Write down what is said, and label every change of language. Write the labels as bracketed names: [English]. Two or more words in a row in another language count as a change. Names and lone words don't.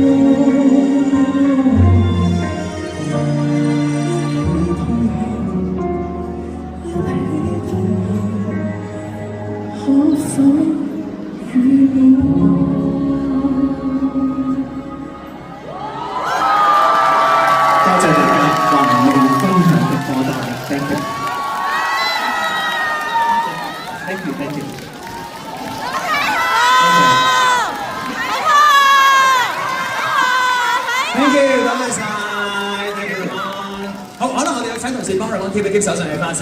[Cantonese] 可否與我？多謝大家還未分享嘅歌單 ， [English] thank you，thank you，thank you。 Thank you， [Cantonese] 多謝晒， [English] thank you， [Cantonese] 好，可能我哋有請同事幫佢講 keep 一 keep 手上嘅花先。